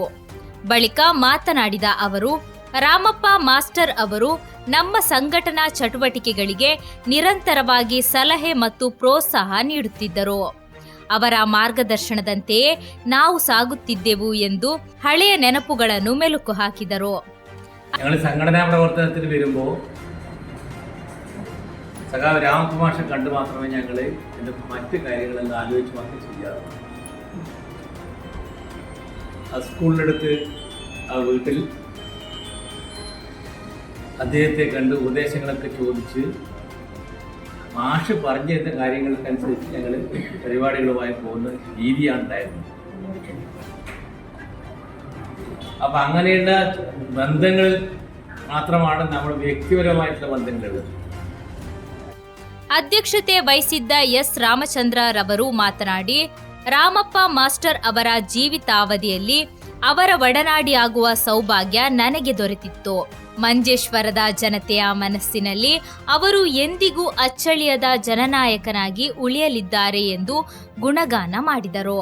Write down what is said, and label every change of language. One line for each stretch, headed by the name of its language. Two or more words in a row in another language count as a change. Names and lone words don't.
Kannada: ಬಳಿಕ ಮಾತನಾಡಿದ ಅವರು, ರಾಮಪ್ಪ ಮಾಸ್ಟರ್ ಅವರು ನಮ್ಮ ಸಂಘಟನಾ ಚಟುವಟಿಕೆಗಳಿಗೆ ನಿರಂತರವಾಗಿ ಸಲಹೆ ಮತ್ತು ಪ್ರೋತ್ಸಾಹ ನೀಡುತ್ತಿದ್ದರು. ಅವರ ಮಾರ್ಗದರ್ಶನದಂತೆಯೇ ನಾವು സാഗുತ್ತಿದ್ದೆವು ಎಂದು ಹಳೆಯ ನೆನಪುಗಳನ್ನು ಮೆಲುಕು ಹಾಕಿದರು.
Malayalam: സംഘടനാ പ്രവർത്തനത്തിന് വരുമ്പോൾ സഖാവ് രാമപ്പ മാഷെ കണ്ടു മാത്രമേ ഞങ്ങൾ എൻ്റെ മറ്റ് കാര്യങ്ങളെല്ലാം ആലോചിച്ച് മാത്രമേ ചെയ്യാറുള്ളൂ. ആ സ്കൂളിനടുത്ത് ആ വീട്ടിൽ അദ്ദേഹത്തെ കണ്ട് ഉപദേശങ്ങളൊക്കെ ചോദിച്ച് മാഷ് പറഞ്ഞു തരുന്ന കാര്യങ്ങൾക്കനുസരിച്ച് ഞങ്ങൾ പരിപാടികളുമായി പോകുന്ന രീതിയാണ് ഉണ്ടായിരുന്നത്. അപ്പം അങ്ങനെയുള്ള ബന്ധങ്ങൾ മാത്രമാണ് നമ്മൾ ವ್ಯಕ್ತಿಪರമായിട്ടുള്ള ബന്ധങ്ങളുള്ളത്.
Kannada: ಅಧ್ಯಕ್ಷತೆ ವಹಿಸಿದ್ದ ಎಸ್ ರಾಮಚಂದ್ರ ರವರು ಮಾತನಾಡಿ, ರಾಮಪ್ಪ ಮಾಸ್ಟರ್ ಅವರ ಜೀವಿತಾವಧಿಯಲ್ಲಿ ಅವರ ಒಡನಾಡಿಯಾಗುವ ಸೌಭಾಗ್ಯ ನನಗೆ ದೊರೆತಿತ್ತು. ಮಂಜೇಶ್ವರದ ಜನತೆಯ ಮನಸ್ಸಿನಲ್ಲಿ ಅವರು ಎಂದಿಗೂ ಅಚ್ಚಳಿಯದ ಜನನಾಯಕನಾಗಿ ಉಳಿಯಲಿದ್ದಾರೆ ಎಂದು ಗುಣಗಾನ ಮಾಡಿದರು.